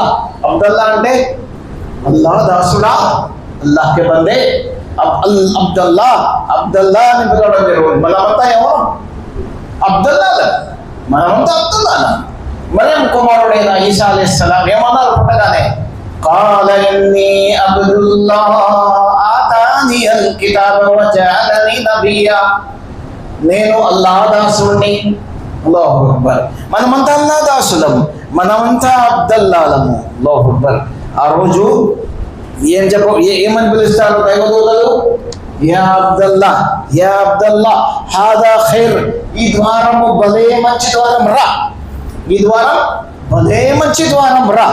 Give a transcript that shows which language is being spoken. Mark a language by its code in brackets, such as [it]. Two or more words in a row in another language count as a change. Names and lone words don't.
[te] అబ్దుల్లా అంటే అల్లాహ్ దాసుడా, [ur] اللہ کے بندے. [te] అబ్దుల్లా అని పిలవడం జరుగుతుంది. మనమంతా ఎవరు? అబ్దుల్లా. మనమంతా అబ్దుల్లా. మరియం కుమారుడైన ఈసా అలైహిస్సలాం ఏమన్నారు పుట్టగానే? [ar] قال إني عبد الله آتاني الكتاب وجعلني نبيا. [te] నేను అల్లాహ్ దాసుడిని. [ar] الله أكبر. [te] మనమంతా అల్లాహ్ దాసులం, మనమంతా అబ్దుల్లాలము. [ar] الله أكبر. [te] ఆ రోజు ఏమని పిలుస్తారు దైవదూతలు? [ar] يا عبد الله، يا عبد الله، هذا خير, [te] ఈ ద్వారము భలే మంచి ద్వారం రా, ఈ ద్వారం భలే మంచి ద్వారం రా.